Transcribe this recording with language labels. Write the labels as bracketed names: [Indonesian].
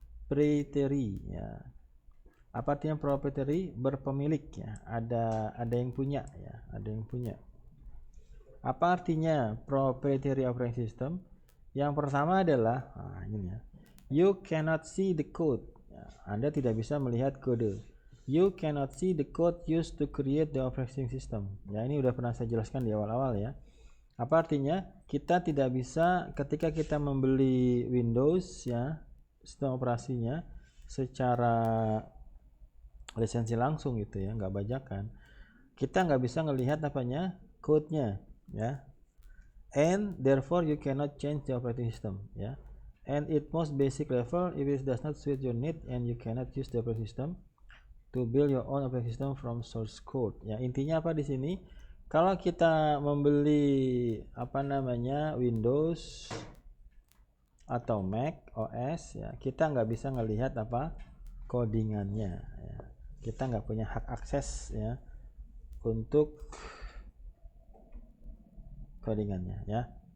[Indonesian] Proprietary ya. Apa artinya proprietary? Berpemilik ya. Ada yang punya ya, ada yang punya. Apa artinya proprietary operating system? Yang pertama adalah ini ya. [English] You cannot see the code. [Indonesian] Ya, Anda tidak bisa melihat kode. [English] You cannot see the code used to create the operating system. [Indonesian] Ya, ini udah pernah saya jelaskan di awal-awal ya. Apa artinya? Kita tidak bisa ketika kita membeli Windows ya, sistem operasinya secara lisensi langsung gitu ya, nggak bajakan. Kita nggak bisa ngelihat apanya, code-nya ya. [English] And therefore you cannot change the operating system ya. And at most basic level, if it does not suit your need and you cannot use the operating system to build your own operating system from source code ya. [Indonesian] Intinya apa di sini? Kalau kita membeli apa namanya Windows atau Mac OS ya, kita nggak bisa ngelihat apa codingannya ya. Kita nggak punya hak akses ya untuk codingannya ya.